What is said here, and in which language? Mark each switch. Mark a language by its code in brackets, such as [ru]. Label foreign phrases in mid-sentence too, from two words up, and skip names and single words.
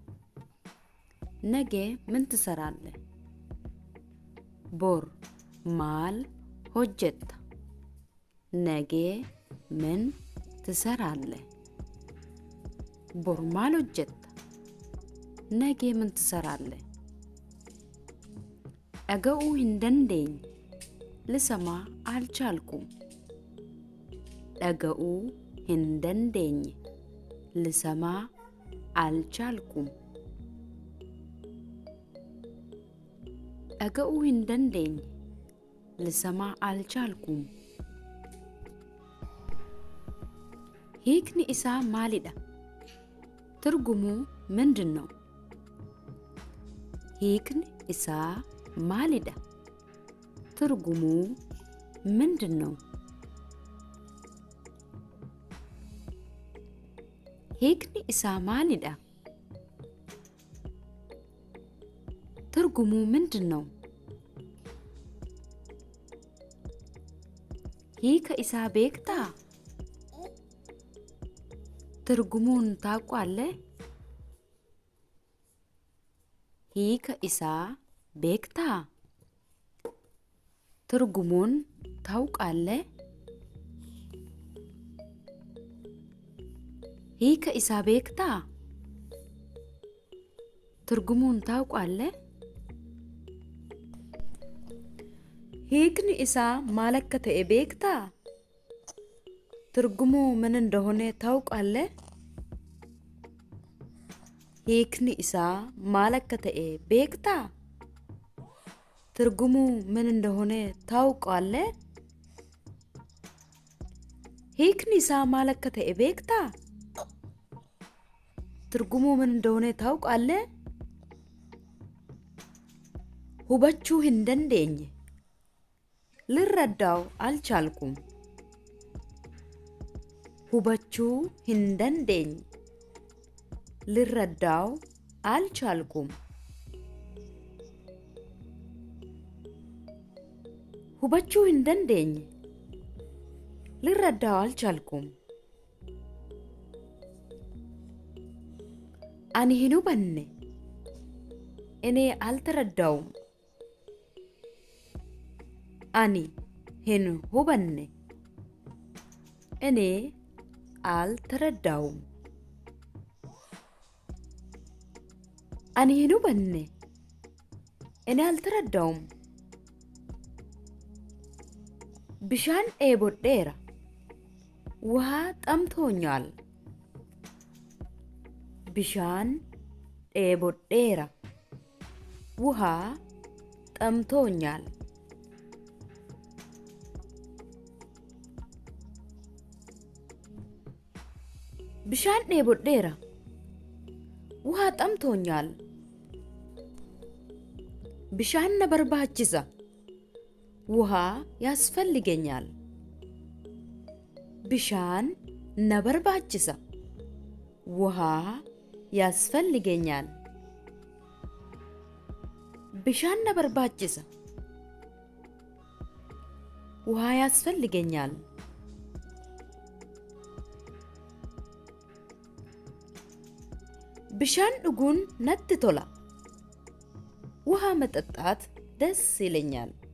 [am] ነገ ምን ትሰራለህ? [om] boru maal hojjetta? [am] ነገ ምን ትሰራለህ? [om] boru maal hojjetta? [am] ነገ ምን ትሰራለህ? [om] dhaga'uu hin dandeenye [am] ልሰማ አልቻልኩም። [om] dhaga'uu hin dandeenye [am] ልሰማ አልቻልኩም። [om] dhaga'uu hin dandeenye [am] ልሰማ አልቻልኩም። [om] hiikni isaa maalidha? [am] ትርጉሙ ምንድን ነው? [om] hiikni isaa maalidha? [am] ትርጉሙ ምንድን ነው? [om] hiikni isaa maalidha? [am] ትርጉሙ ምንድን ነው? [om] hiika isaa beektaa? [am] ትርጉሙን ታውቃለህ? [om] hiika isaa beektaa? [am] ትርጉሙን ታውቃለህ? [om] hiika isaa beektaa? [am] ትርጉሙን ታውቃለህ? [om] hiikni isaa maal akka ta'e beektaa? [am] ትርጉሙ ምን እንደሆነ ታውቃለህ? [om] hiikni isaa maal akka ta'e beektaa? [am] ትርጉሙ ምን እንደሆነ ታውቃለህ? [om] hiikni isaa maal akka ta'e beektaa? [am] ትርጉሙ ምን እንደሆነ ታውቃለህ? [om] hubachuu hin dandeenye [am] ልረዳው አልቻልኩም። [om] hubachuu hin dandeenye [am] ልረዳው አልቻልኩም። [om] hubachuu hin dandeenye [am] ልረዳው አልቻልኩም። [om] ani hin hubanne [am] እኔ አልተረዳውም። [om] ani hin hubanne [am] እኔ አልተረዳውም። [om] ani hin hubanne [am] እኔ አልተረዳውም። [om] bishaan dheebodheera [am] ውሃ ጠምቶኛል። [om] bishaan dheebodheera [am] ውሃ ጠምቶኛል። [om] bishaan dheebodheera [am] ውሃ ጠምቶኛል። [om] bishaan na barbaachisa [am] ውሃ ያስፈልገኛል። [om] bishaan na barbaachisa [am] ውሃ ያስፈልገኛል [om] bishaan na barbaachisa [am] ውሃ ያስፈልገኛል [om] bishaan dhuguun natti tola [am] ውሃ መጠጣት ደስ ይለኛል